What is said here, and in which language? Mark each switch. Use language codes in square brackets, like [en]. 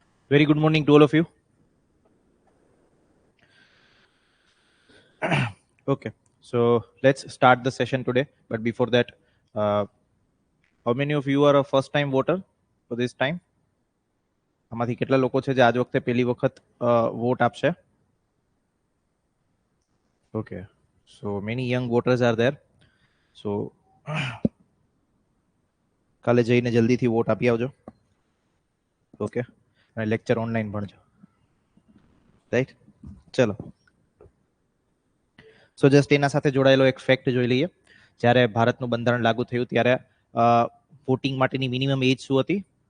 [en] Very good morning to all of you. Okay, so let's start the session today. But before that, how many of you are a first time voter for this time? [gu] આમાંથી કેટલા લોકો છે જે આજ વખતે પહેલી વખત vote આપશે? [en] Okay, so many young voters are there. [gu] So કાલે જઈને જલ્દીથી વોટ આપી આવજો. ઓકે, અને લેક્ચર ઓનલાઈન ભણજો. રાઈટ, ચલો. સો જસ્ટ એના સાથે જોડાયેલો એક ફેક્ટ જોઈ લઈએ. જ્યારે ભારતનું બંધારણ લાગુ થયું ત્યારે વોટિંગ માટેની મિનિમમ એજ શું હતી?